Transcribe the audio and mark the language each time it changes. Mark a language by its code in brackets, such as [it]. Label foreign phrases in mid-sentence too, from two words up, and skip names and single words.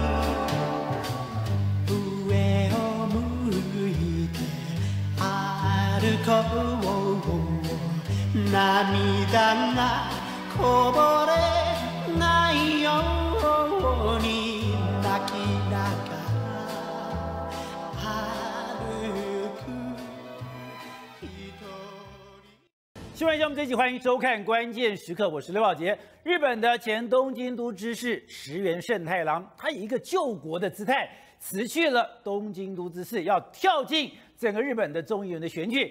[ja] に上を向いて歩こう涙がこぼれないように泣きながら歩く一人。 [zh] 新闻节目这集欢迎收看《关键时刻》，我是刘宝杰。日本的前东京都知事石原慎太郎，他以一个救国的姿态辞去了东京都知事，要跳进整个日本的众议员的选举。